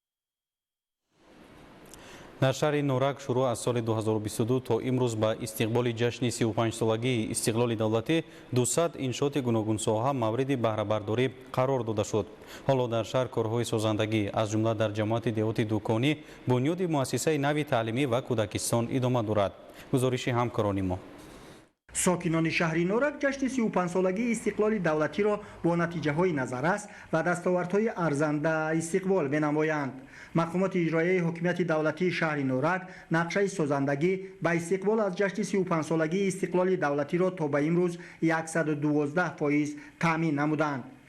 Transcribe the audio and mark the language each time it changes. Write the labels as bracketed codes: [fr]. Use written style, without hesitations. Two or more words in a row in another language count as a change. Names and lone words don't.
[tg] дар шаҳри Норак шурӯъ аз соли 2022 то имрӯз ба истиқболи ҷашни 35-солагии истиқлоли давлатӣ 200 иншооти гуногунсоҳа мавриди баҳрабардорӣ қарор дода шуд. ҳоло дар шаҳр корҳои созандагӣ, аз ҷумла дар ҷамоати деҳоти дӯконӣ, бунёди муассисаи нави таълимӣ ва кӯдакистон идома дорад. гузориши ҳамкорони мо. сокинони шаҳри Норак ҷашни 35-солагии истиқлоли давлатиро бо натиҷаҳои назаррас ва дастовардҳои арзанда истиқбол менамоянд. мақомоти иҷроияи ҳукумати давлатии шаҳри Норак нақшаи созандагӣ ба истиқбол аз ҷашни 35-солагии истиқлоли давлатиро то ба имрӯз 112% таъмин намуданд.